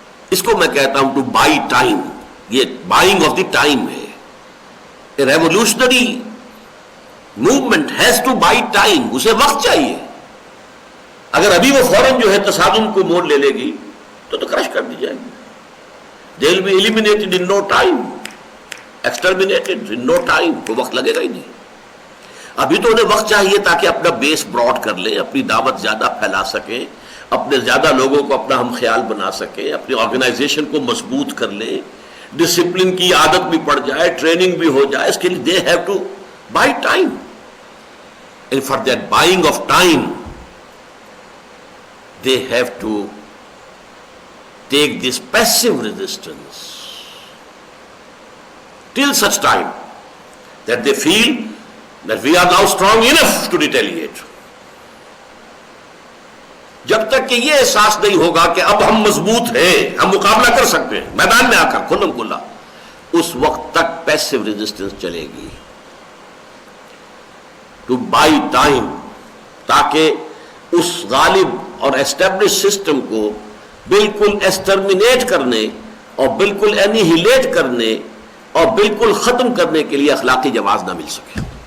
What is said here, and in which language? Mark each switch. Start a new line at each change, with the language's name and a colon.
Urdu: اس کو میں کہتا ہوں
English: To buy time.
Urdu: یہ
English: buying of the time
Urdu: ہے.
English: A revolutionary movement has to buy time.
Urdu: اسے وقت چاہیے. اگر ابھی وہ فوراً جو ہے تصادم کو موڑ لے گی تو کرش کر دی جائے گی.
English: They will be eliminated in no time, exterminated in no time.
Urdu: کوئی وقت لگے گا ہی نہیں. ابھی تو انہیں وقت چاہیے تاکہ اپنا بیس براڈ کر لیں, اپنی دعوت زیادہ پھیلا سکیں, اپنے زیادہ لوگوں کو اپنا ہم خیال بنا سکیں, اپنی آرگنائزیشن کو مضبوط کر لیں, ڈسپلن کی عادت بھی پڑ جائے, ٹریننگ بھی ہو جائے. اس کے لیے
English: they have to buy time. And for that buying of time, they have to take this passive resistance till such time that they feel that we are now strong enough to retaliate.
Urdu: جب تک کہ یہ احساس نہیں ہوگا کہ اب ہم مضبوط ہیں، ہم مقابلہ کر سکتے ہیں میدان میں آ کر کھلم کھلا، اس وقت تک پیسو ریزسٹنس چلے گی
English: to buy time,
Urdu: تاکہ اس غالب اور اسٹیبلش سسٹم کو بالکل ایسٹرمینیٹ کرنے اور بالکل اینیہیلیٹ کرنے اور بالکل ختم کرنے کے لیے اخلاقی جواز نہ مل سکے.